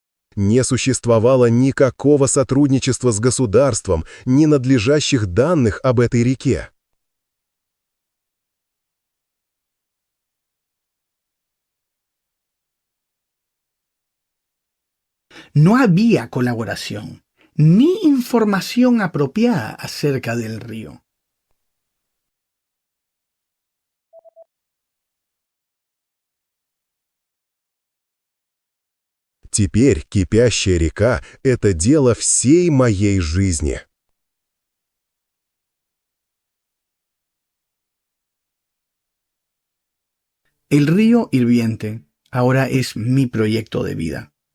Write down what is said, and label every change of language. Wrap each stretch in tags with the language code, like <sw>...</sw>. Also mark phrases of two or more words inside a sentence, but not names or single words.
<ru>Не существовало никакого сотрудничества с государством, ни надлежащих данных об этой реке.</ru> <es>No había colaboración ni información apropiada acerca del río.</es> <ru>Теперь кипящая река — это дело всей моей жизни.</ru> <es>El río hirviente ahora es mi proyecto de vida.</es>